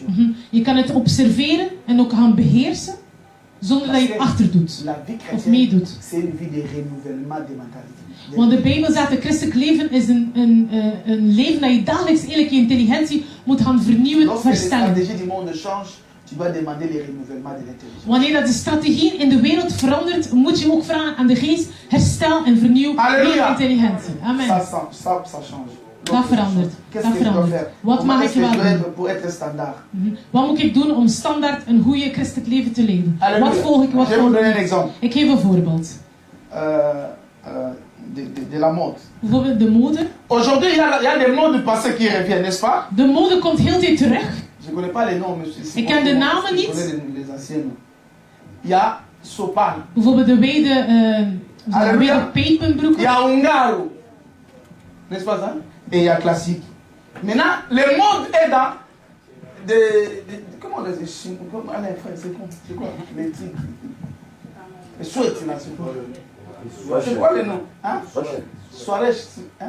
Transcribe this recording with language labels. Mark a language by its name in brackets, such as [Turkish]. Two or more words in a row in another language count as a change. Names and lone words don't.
[Dutch] Je kan het observeren en ook gaan beheersen, zonder dat je het achterdoet [French] La vie [Dutch] of [French] chrétienne, [Dutch] meedoet. [French] c'est une vie de renouvellement des mentalités. [Dutch] Want de Bijbel zegt dat christelijk leven is een leven dat je dagelijks eigenlijk je intelligentie moet gaan vernieuwen, [French] Lorsque les [Dutch] verstellen. [French] stratégies du monde changent, tu vas demander les renouvellements de l'intelligence. [Dutch] Wanneer dat de strategie in de wereld verandert, moet je ook vragen aan de geest, herstel en vernieuw Halleluja. je intelligentie. Amen. [French] Ça change. [Dutch] Dat verandert. [French] Qu'est-ce [Dutch] Dat [French] que je dois [Dutch] verandert. [French] faire? [Dutch] Wat [French] Comment [Dutch] mag [French] est-ce [Dutch] ik [French] que je [Dutch] wel [French] dois [Dutch] doen? [French] être pour être standard? [Dutch] Wat moet ik doen om standaard een goede christelijk leven te leven? [French] Alléluia. [Dutch] Wat volg ik? Wat [French] Je vais vous [Dutch] volg [French] donner un [Dutch] ik? [French] exemple. [Dutch] Ik geef een voorbeeld. [French] De la mode. [Dutch] Bijvoorbeeld de mode. [French] Aujourd'hui, il y a des modes du passé qui reviennent, n'est-ce pas? [Dutch] De mode komt heel de tijd terug. [French] Je ne connais pas les noms, mais c'est [Dutch] Ik ken de namen [French] je [Dutch] niet. [French] connais les anciens noms. Il y a Sopan. [Dutch] Bijvoorbeeld de wijde Halleluja. pepenbroeken. [French] Il y a Ungaro. N'est-ce pas ça? Et il y a classique. Maintenant, le monde est dans comment on dit? Allez, frère, c'est quoi les trucs? Les chouettes, là, c'est quoi? C'est quoi le nom? Hein? Soirée, hein?